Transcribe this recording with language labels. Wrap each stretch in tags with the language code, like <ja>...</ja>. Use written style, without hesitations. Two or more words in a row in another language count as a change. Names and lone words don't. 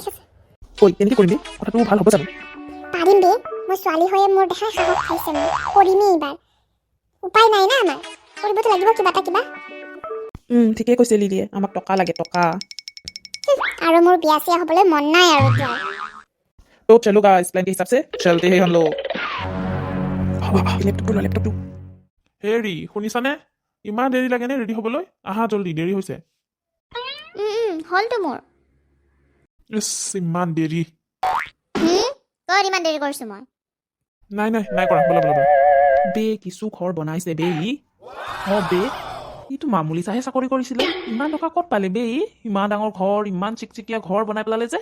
<as>কেনেকৈ কৰিবি কথাটো ভাল হ'ব জানো পাৰিম বে মই ছোৱালী হৈয়ে মোৰ দেখাই সাহস খাইছে মই কৰিমেই এইবাৰ উপায় নাই না আমাৰ কৰিবতো লাগিব কিবা ঠিকেই কৈছে লিলিয়ে আমাক টকা লাগে টকা আৰু মোৰ বিয়া চিয়া হ'বলৈ মন নাই আৰু এতিয়া</as> <hi>तो चलो गाइस प्लान के हिसाब से चलते हैं हम लोग लैपटॉप</hi> <as>হেৰি শুনিছানে ইমান দেৰি লাগে নে ৰেডি হ'বলৈ আহা জলদি দেৰি হৈছে হ'লতো মোৰ ইমান দেৰি তই ইমান দেৰি কৰিছো মই নাই কৰা বলা বে কিছু ঘৰ বনাইছে বে বে ইটো মামুলি চাহে চাকৰি কৰিছিলে ইমান টকা ক'ত পালে বে ইমান ডাঙৰ ঘৰ ইমান চিকচিকীয়া ঘৰ বনাই পেলালে যে</as>